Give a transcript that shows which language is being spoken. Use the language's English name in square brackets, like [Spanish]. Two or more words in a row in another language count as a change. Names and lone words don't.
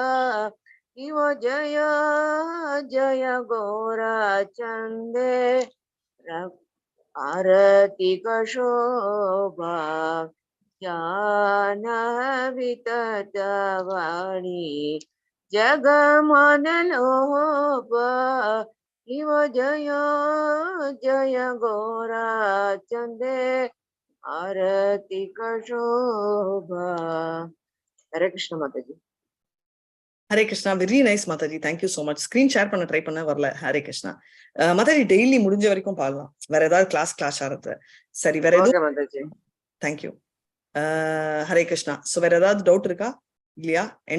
[Hindi] शिव जय जय गौरा चंदे आरती का शोभा जाह्नवी तटवाणी जग मन लोपा. शिव जय जय गौरा चंदे आरती का शोभा. हरे कृष्ण माताजी. [English] ஹரே கிருஷ்ணா. very nice மாதாஜி, thank you so much. screen share [Tamil] பண்ண ட்ரை பண்ண வரல. ஹரே கிருஷ்ணா. மாதாஜி டெய்லி முடிஞ்ச வரைக்கும் பாடலாம். வேற ஏதாவது கிளாஸ் ஆறது சரி. வேற எதுவும்? தேங்க்யூ. ஹரே கிருஷ்ணா. சோ வேற ஏதாவது டவுட் இருக்கா? இல்லையா?